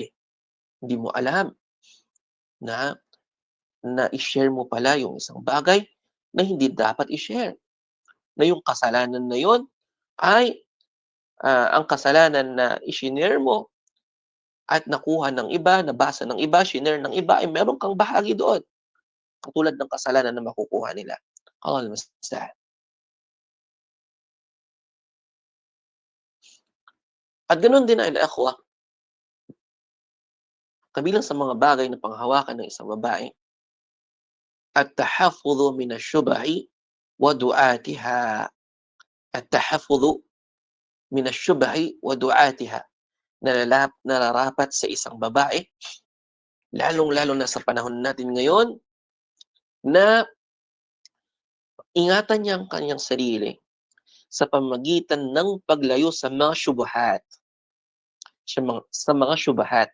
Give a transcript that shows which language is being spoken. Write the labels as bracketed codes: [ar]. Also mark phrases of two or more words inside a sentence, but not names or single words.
[tl] Hindi mo alam na i-share mo pala yung isang bagay na hindi dapat i-share. Na yung kasalanan na yun ay, ang kasalanan na ishinare mo at nakuha ng iba, nabasa ng iba, shinare ng iba, ay meron kang bahagi doon. Katulad ng kasalanan na makukuha nila. [ar] الله المستعان. [tl] At gano'n din ay ikhwa, Kabilang sa mga bagay na panghahawakan ng isang babae, [ar] التحفظ من الشبه ودعاتها. التحفظ من الشبه ودعاتها. [tl] Nararapat sa isang babae, lalong-lalo na sa panahon natin ngayon, na ingatan niya ang kanyang sarili sa pamamagitan ng paglayo sa mga syubhat, sa mga syubhat.